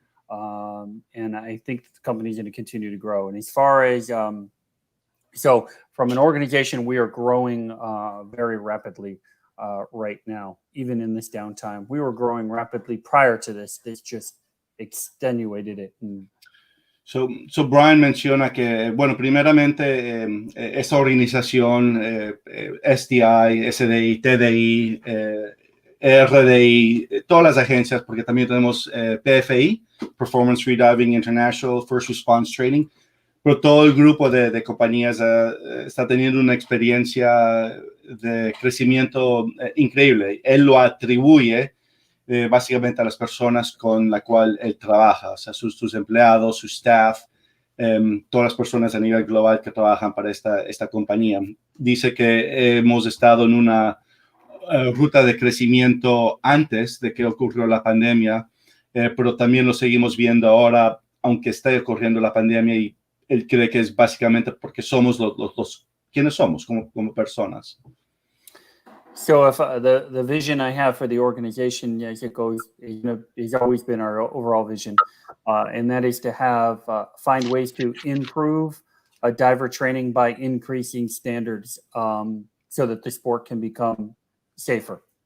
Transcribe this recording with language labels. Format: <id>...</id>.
<en>And I think the company is going to continue to grow. And as far as, so from an organization, we are growing very rapidly right now, even in this downtime. We were growing rapidly prior to this. This just extenuated it.</en> <es>So Brian menciona que, bueno, primeramente, esta organización, SDI, SDI, TDI, RDI, todas las agencias, porque también tenemos PFI, Performance Freediving International, First Response Training, pero todo el grupo de compañías está teniendo una experiencia de crecimiento increíble. Él lo atribuye básicamente a las personas con las cuales él trabaja, o sea, sus empleados, su staff, todas las personas a nivel global que trabajan para esta compañía. Dice que hemos estado en una ruta de crecimiento antes de que ocurrió la pandemia, pero también lo seguimos viendo ahora, aunque esté ocurriendo la pandemia, y él cree que es básicamente porque somos los quienes somos como personas.</es> <en>So if the vision I have for the organization, as it goes, has always been our overall vision, and that is to have find ways to improve diver training by increasing standards, so that the sport can become safer.</en>